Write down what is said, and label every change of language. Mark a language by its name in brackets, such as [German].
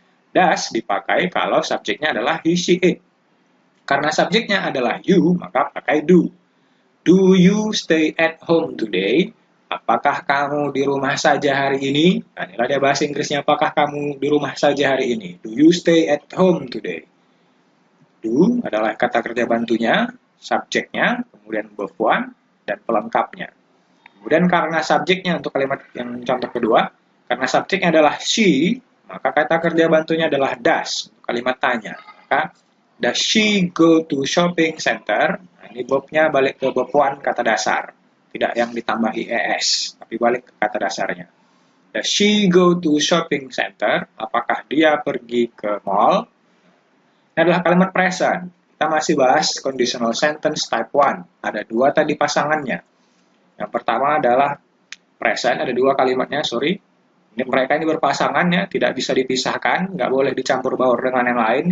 [Indonesian] Does dipakai kalau subjeknya adalah he, she, it. Karena subjeknya adalah you, maka pakai do. [English] Do you stay at home today? [Indonesian] Apakah kamu di rumah saja hari ini? Nah, inilah dia bahasa Inggrisnya, apakah kamu di rumah saja hari ini? [English] Do you stay at home today? [Indonesian] Do adalah kata kerja bantunya, subjeknya, kemudian verb one, dan pelengkapnya. Kemudian karena subjeknya untuk kalimat yang contoh kedua, karena subjeknya adalah she, maka kata kerja bantunya adalah does, kalimat tanya. Maka, [English] does she go to shopping center? [Indonesian] Nah, ini verbnya balik ke verb one, kata dasar. Tidak yang ditambahi es, tapi balik ke kata dasarnya. [English] Does she go to shopping center? [Indonesian] Apakah dia pergi ke mall? Ini adalah kalimat present. Kita masih bahas conditional sentence type 1. Ada dua tadi pasangannya. Yang pertama adalah present, ada dua kalimatnya, Mereka ini berpasangan ya, tidak bisa dipisahkan, nggak boleh dicampur baur dengan yang lain.